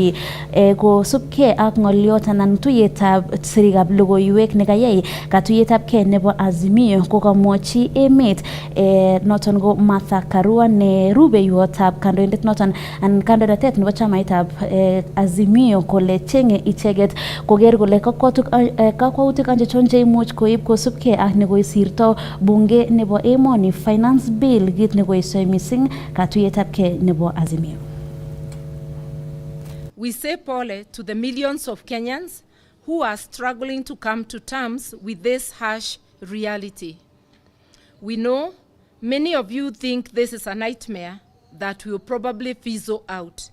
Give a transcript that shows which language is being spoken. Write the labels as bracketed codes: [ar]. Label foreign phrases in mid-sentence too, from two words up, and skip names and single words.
[kln] Kosubke ak ng'olyot anan tuyetab sirikab logoiwek nekayai katuyetab ke nebo Azimio kokamwochi emet noton ko Martha Karua ne rubeiwotab kandoindet noton anan kandoinatet nebo chamaitab Azimio kole chenge icheget koker kole kakwautik anchechon cheimuch koib kosubke ak nekoisirto bunge nebo emoni [en] finance bill [kln] kit nekoisoi missing katuyetab ke nebo Azimio. [en] We say pole to the millions of Kenyans who are struggling to come to terms with this harsh reality. We know many of you think this is a nightmare that will probably fizzle out.